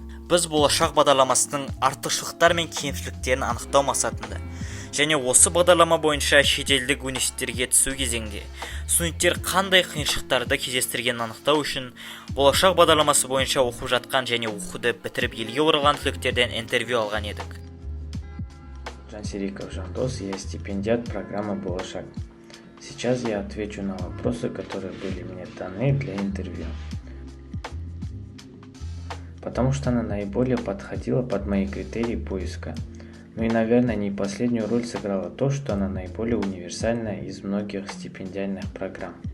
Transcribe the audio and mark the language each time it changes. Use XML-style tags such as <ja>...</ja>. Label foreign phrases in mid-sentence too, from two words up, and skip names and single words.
<kk>Біз болашақ бағдарламасының артықшылықтар мен кемшіліктерін анықтау мақсатында және осы бағдарлама бойынша шетелдік университеттерге түсу кезеңде студенттер қандай қиыншылықтарды кездестіргенін анықтау үшін болашақ бағдарламасы бойынша оқып жатқан және оқуды бітіріп елге оралған түлектерден интервью алған едік. Жансериков Жандос,</kk> <ru>я стипендиат программы «Болашақ». Сейчас я отвечу на вопросы, которые были мне даны для интервью, потому что она наиболее подходила под мои критерии поиска. Ну и, наверное, не последнюю роль сыграло то, что она наиболее универсальная из многих стипендиальных программ.</ru>